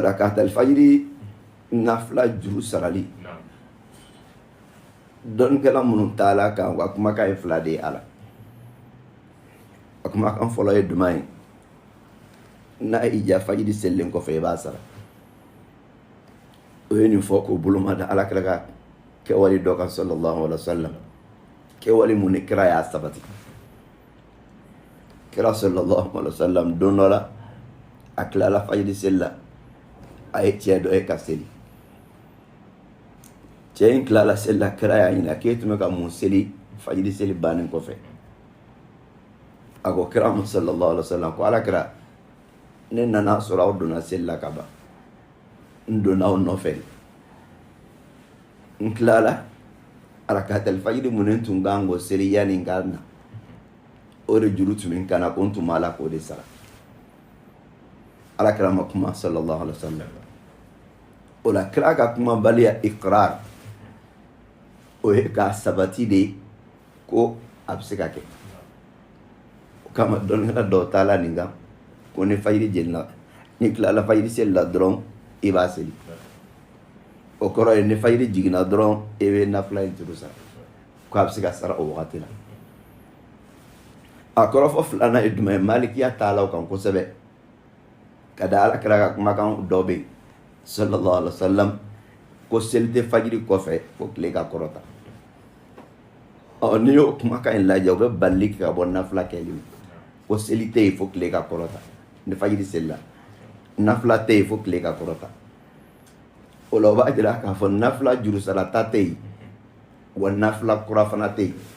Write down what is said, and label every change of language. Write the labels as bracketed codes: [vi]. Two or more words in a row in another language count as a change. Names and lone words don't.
[ar] ركعتا الفجر [bm] nafila juru sarali dɔnnikɛla minnu taala kan wa kumakan ye 2 de ye a la a kumakan fɔlɔ ye jumɛn ye n'a y'i diya fajiri selilen kɔfɛ i b'a sara o ye nin fɔ k'o boloma da Alakira ka kɛwale dɔ kan [ar] صلى الله عليه وسلم [bm] kɛwale mun ni kira y'a sabati kira [ar] صلى الله عليه وسلم [bm] don dɔ la a tilala fajiri seli la a ye cɛ dɔ ye ka seli cɛ in tilala seli la kira y'a ɲininka k'e tun bɛ ka mun seli fajiri seli bannen kɔfɛ a ko kira mu [ar] صلى الله عليه وسلم [bm] ko Alakira ne nana sɔrɔ aw donna seli la ka ban n donna aw nɔfɛ n tilala [ar] ركعتا الفجر [bm] mun tun kan k'o seli yanni n ka na o de juru tun bɛ n kan na ko n tun b'a la k'o de sara Alakira ma kuma [ar] صلى الله عليه وسلم [bm] o la kira ka kuma baliya iqrar o ye k'a sabati de ko a bɛ se ka kɛ o kama dɔnnikɛla dɔw taala nin kan ko ni fajiri jenina ni tilala fajiri seli la dɔrɔn i b'a seli o kɔrɔ ye ni fajiri jiginna dɔrɔn i bɛ nafila in juru sara ko a bɛ se ka sara o wagati la a kɔrɔfɔ filanan ye jumɛn ye malikiya taala o kan kosɛbɛ ka da Alakira ka kumakan dɔ bɛ yen [ar] صلى الله عليه وسلم [bm] ko seli tɛ fajiri kɔfɛ fo tile ka kɔrɔta n'i y'o kumakan in lajɛ o bɛ bali ka bɔ nafila kɛli ma ko seli tɛ yen fo tile ka kɔrɔta ni fajiri seli la nafila tɛ yen fo tile ka kɔrɔta o la o b'a jira k'a fɔ nafila juru sarata tɛ yen wa nafila kura fana tɛ yen